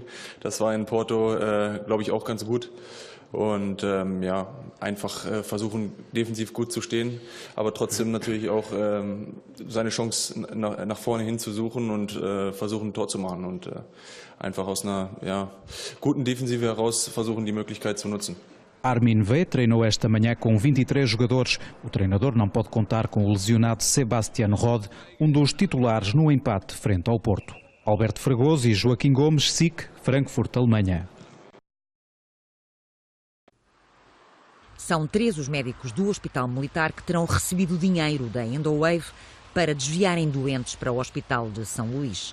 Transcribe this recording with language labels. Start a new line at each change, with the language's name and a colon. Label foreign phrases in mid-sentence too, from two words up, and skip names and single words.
German: Das war in Porto, glaube ich, auch ganz gut. Und ja, einfach versuchen, defensiv gut zu stehen, aber trotzdem natürlich auch seine Chance nach vorne hin zu suchen und versuchen, ein Tor zu machen und einfach aus einer guten Defensive heraus versuchen, die Möglichkeit zu nutzen.
Portuguese: Armin V treinou esta manhã com 23 jogadores. O treinador não pode contar com o lesionado Sebastian Rode, dos titulares no empate frente ao Porto. Alberto Fragoso e Joaquim Gomes, SIC, Frankfurt, Alemanha. São 3 os médicos do Hospital Militar que terão recebido dinheiro da Endowave para desviarem doentes para o Hospital de São Luís.